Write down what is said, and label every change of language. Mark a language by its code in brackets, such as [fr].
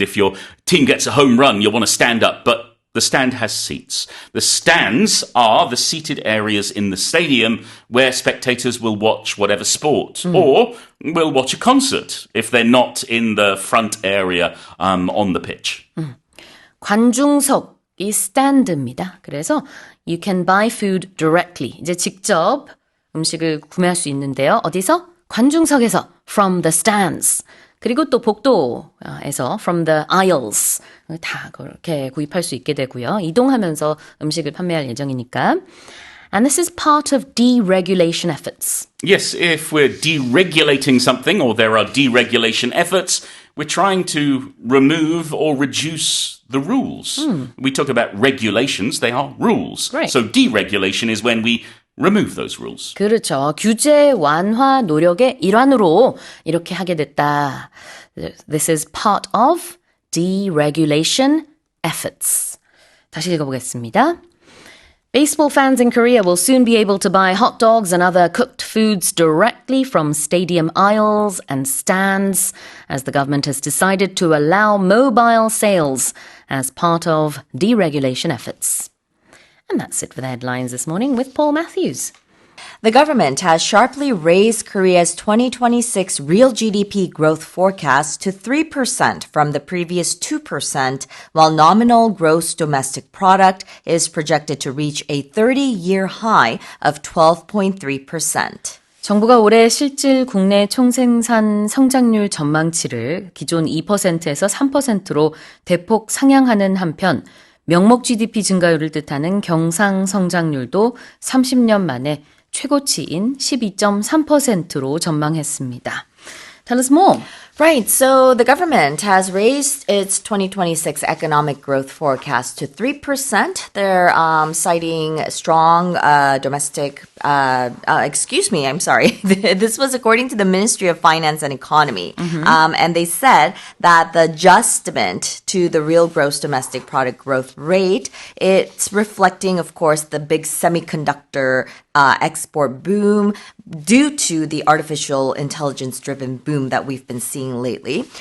[en] If your team gets a home run, you'll want to stand up, but the stand has seats. The stands are the seated areas in the stadium where spectators will watch whatever sport or will watch a concert if they're not in the front area on the pitch. [ko] 관중석이 stand입니다. 그래서 [en] you can buy food directly. [ko] 이제 직접 음식을 구매할 수 있는데요. 어디서? 관중석에서 [en] from the stands. [ko] 그리고 또 복도에서 [en] from the aisles. [ko] 다 그렇게 구입할 수 있게 되고요. 이동하면서 음식을 판매할 예정이니까. [en] And this is part of deregulation efforts. Yes, if we're deregulating something or there are deregulation efforts, we're trying to remove or reduce the rules. We talk about regulations, they are rules. Right. So deregulation is when we remove those rules. [ko] 그렇죠. 규제 완화 노력의 일환으로 이렇게 하게 됐다. [en] This is part of deregulation efforts. [ko] 다시 읽어보겠습니다. [en] Baseball fans in Korea will soon be able to buy hot dogs and other cooked foods directly from stadium aisles and stands, as the government has decided to allow mobile sales as part of deregulation efforts. And that's it for the headlines this morning with Paul Matthews. The government has sharply raised Korea's 2026 real GDP growth forecast to 3% from the previous 2%, while nominal gross domestic product is projected to reach a 30-year high of 12.3%. [ko] 정부가 올해 실질 국내 총생산 성장률 전망치를 기존 2%에서 3%로 대폭 상향하는 한편 명목 GDP 증가율을 뜻하는 경상 성장률도 30년 만에 최고치인 12.3%로 전망했습니다. [en] Tell us more. Right. So the government has raised its 2026 economic growth forecast to 3%. They're citing strong domestic, I'm sorry. This was according to the Ministry of Finance and Economy. And they said that the adjustment to the real gross domestic product growth rate, it's reflecting, of course, the big semiconductor export boom due to the artificial intelligence-driven boom that we've been seeing lately.